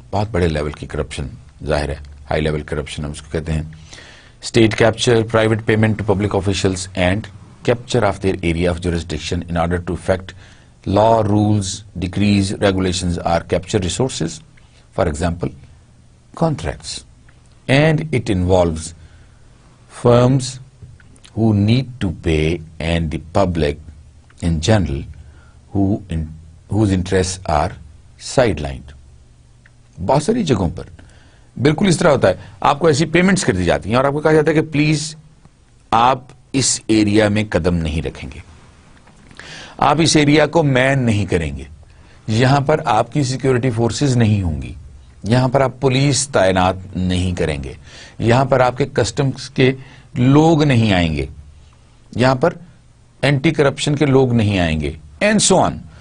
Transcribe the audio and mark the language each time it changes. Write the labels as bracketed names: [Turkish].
[Urdu] بہت بڑے لیول کی کرپشن ظاہر ہے, ہائی لیول کرپشن ہم اس کو کہتے ہیں. [English] State capture, private payment to public officials and capture of their area of jurisdiction in order to affect law, rules, decrees, regulations or capture resources, for example contracts. And it involves firms who need to pay and the public in general whose interests are sidelined. [Urdu] بہت ساری جگہوں پر بالکل اس طرح ہوتا ہے، آپ کو ایسی پیمنٹس کر دی جاتی ہیں اور آپ کو کہا جاتا ہے کہ پلیز آپ اس ایریا میں قدم نہیں رکھیں گے، آپ اس ایریا کو مین نہیں کریں گے، یہاں پر آپ کی سیکیورٹی فورسز نہیں ہوں گی، یہاں پر آپ پولیس تعینات نہیں کریں گے، یہاں پر آپ کے کسٹمز کے لوگ نہیں آئیں گے، یہاں پر اینٹی کرپشن کے لوگ نہیں آئیں گے، [English] And so on.